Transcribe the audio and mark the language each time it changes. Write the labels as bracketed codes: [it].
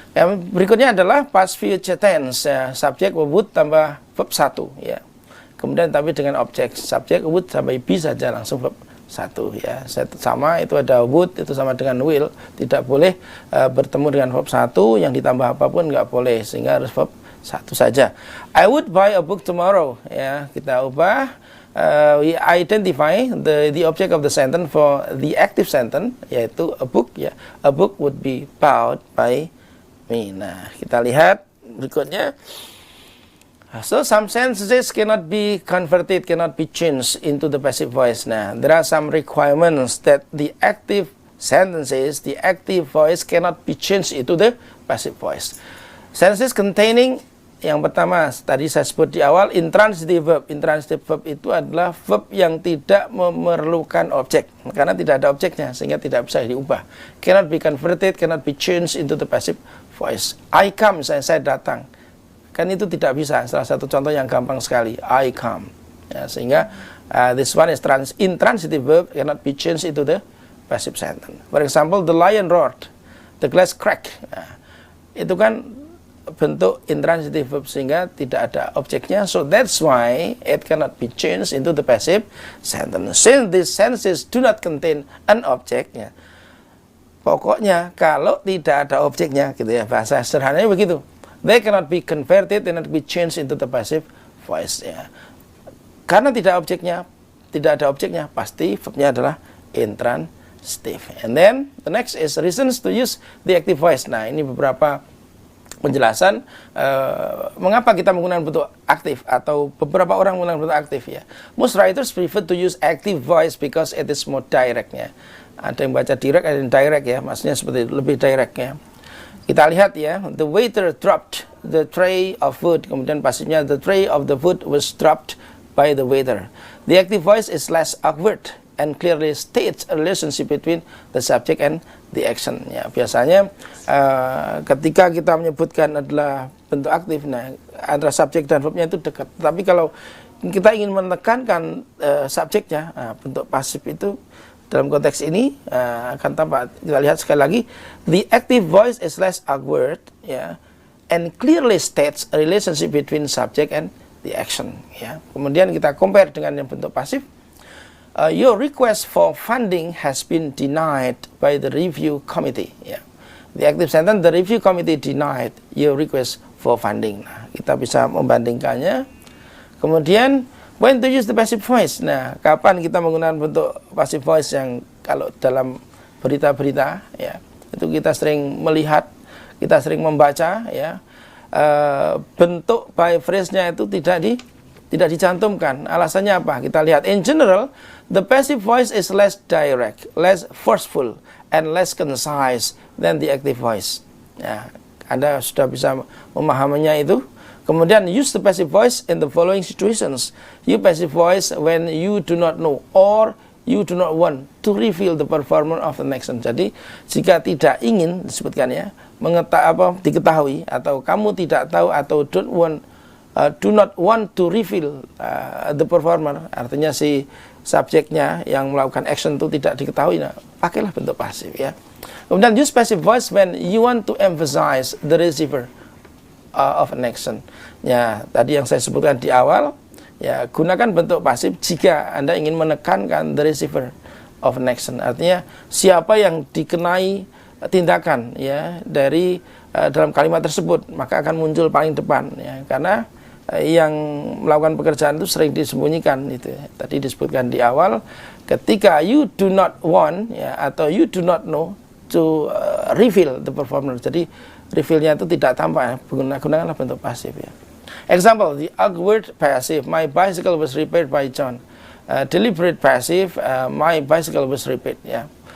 [id] Yang berikutnya adalah past future tense ya. Subjek would tambah verb 1 ya. Kemudian tapi dengan objek, subjek would tambah be saja langsung verb 1 ya. Sama itu ada would, itu sama dengan will. Tidak boleh bertemu dengan verb 1 yang ditambah apapun, nggak boleh, sehingga harus verb 1 saja. [en] I would buy a book tomorrow ya. [id] Kita ubah, [en] we identify the object of the sentence for the active sentence, yaitu a book ya. A book would be bought by me. [id] Nah, kita lihat berikutnya. [en] So some sentences cannot be converted, cannot be changed into the passive voice. Nah, there are some requirements that the active sentences, the active voice cannot be changed into the passive voice. Sentences containing, [id] yang pertama tadi saya sebut di awal, [en] intransitive verb. [id] Intransitive verb itu adalah verb yang tidak memerlukan objek, karena tidak ada objeknya, sehingga tidak bisa diubah. [en] Cannot be converted, cannot be changed into the passive voice. I come, [id] saya datang, kan itu tidak bisa. Salah satu contoh yang gampang sekali, [en] I come ya, sehingga this one is intransitive verb, cannot be changed into the passive sentence. For example, the lion roared, the glass cracked. [id] Nah, itu kan bentuk intransitive verb, sehingga tidak ada objeknya. [en] So that's why it cannot be changed into the passive sentence. Since these sentences do not contain an object ya. [id] Pokoknya kalau tidak ada objeknya gitu ya, bahasa sederhananya begitu. [en] They cannot be converted, cannot be changed into the passive voice ya. [id] Karena tidak ada objeknya, pasti verbnya adalah intransitive. [en] And then the next is reasons to use the active voice. [id] Nah, ini beberapa penjelasan mengapa kita menggunakan bentuk aktif, atau beberapa orang menggunakan bentuk aktif ya. [en] Most writers prefer to use active voice because it is more direct ya. [id] Ada yang baca direct, ada yang direct ya, maksudnya seperti itu, lebih direct ya. Kita lihat ya, [en] the waiter dropped the tray of food. [id] Kemudian pasifnya, [en] the tray of the food was dropped by the waiter. The active voice is less awkward and clearly states a relationship between the subject and the action. [id] Ya, biasanya ketika kita menyebutkan adalah bentuk aktif, nah antara subjek dan verbnya itu dekat. Tapi kalau kita ingin menekankan subjeknya, bentuk pasif itu dalam konteks ini akan tampak. Kita lihat sekali lagi, [en] the active voice is less awkward, ya, and clearly states a relationship between subject and the action. [id] Ya, kemudian kita compare dengan yang bentuk pasif. [en] Your request for funding has been denied by the review committee. Yeah. The active sentence, the review committee denied your request for funding. [id] Nah, kita bisa membandingkannya. [en] Kemudian, when to use the passive voice. [id] Nah, kapan kita menggunakan bentuk passive voice yang kalau dalam berita-berita, ya, itu kita sering melihat, kita sering membaca, ya, bentuk by phrase-nya itu tidak tidak dicantumkan. Alasannya apa? Kita lihat. [en] In general, the passive voice is less direct, less forceful, and less concise than the active voice. [id] Ya, Anda sudah bisa memahaminya itu. [en] Kemudian use the passive voice in the following situations. Use passive voice when you do not know or you do not want to reveal the performance of the next one. [id] Jadi jika tidak ingin disebutkan ya, diketahui atau kamu tidak tahu atau [en] do not want to reveal the performer, [id] artinya si subjeknya yang melakukan action itu tidak diketahui, nah pakailah bentuk pasif ya. [en] Kemudian use passive voice when you want to emphasize the receiver of an action. [id] Ya, tadi yang saya sebutkan di awal, ya gunakan bentuk pasif jika Anda ingin menekankan [en] the receiver of an action. [id] Artinya siapa yang dikenai tindakan ya dari dalam kalimat tersebut, maka akan muncul paling depan ya, karena yang melakukan pekerjaan itu sering disembunyikan itu ya. Tadi disebutkan di awal, ketika [en] you do not want ya atau you do not know to reveal the performer. [id] Jadi reveal-nya itu tidak tampak ya. Gunakanlah bentuk pasif ya. [en] Example, the awkward passive, my bicycle was repaired by John. Deliberate passive, my bicycle was repaired ya.